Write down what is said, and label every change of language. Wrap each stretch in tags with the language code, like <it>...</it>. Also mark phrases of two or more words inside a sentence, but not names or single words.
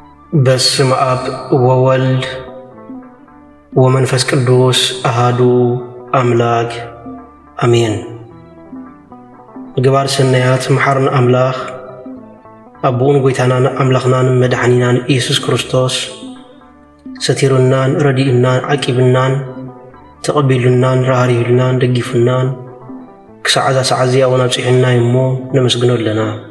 <gez>በስመ አብ ወወልድ ወመንፈስ ቅዱስ አሃዱ አምላክ አሜን።</gez> <ti>ምግባር ሰናያት መሐርን አምላኽ አቡን ጎይታናን አምላኽናን መድኃኒናን ኢየሱስ ክርስቶስ ሰቲሩናን ረዲኡናን ዓቂብናን ተቐቢሉናን ራህሪሁልናን ደጊፉናን ክሳዕዛ ሰዓዝያ ወናብፂሕና እሞ ነመስግኖ ኣለና።</ti>